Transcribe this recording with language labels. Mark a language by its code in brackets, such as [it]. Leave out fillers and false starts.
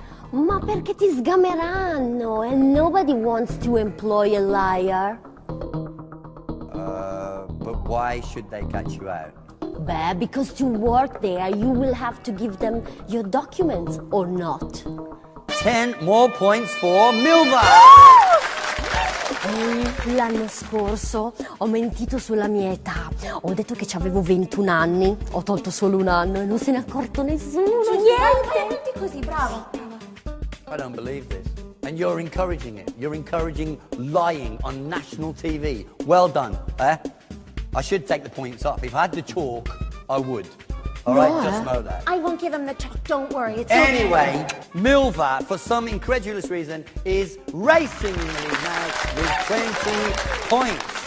[it] Ma perché ti sgameranno [en] and nobody wants to employ a liar. But why should they catch you out? Beh, because to work there you will have to give them your documents or not. 10 more points for Milva. [it] L'anno scorso ho mentito sulla mia età. Ho detto che avevo 21 anni. Ho tolto solo un anno e non se ne è accorto nessuno. Niente. Così, bravo. [en] I don't believe this. And you're encouraging it. You're encouraging lying on national TV. Well done, eh? I should take the points off. If I had to chalk, I would. All right, just know that. I won't give him the chalk. Don't worry. It's Anyway, Milva, for some incredulous reason, is racing in the lead now with 20 points.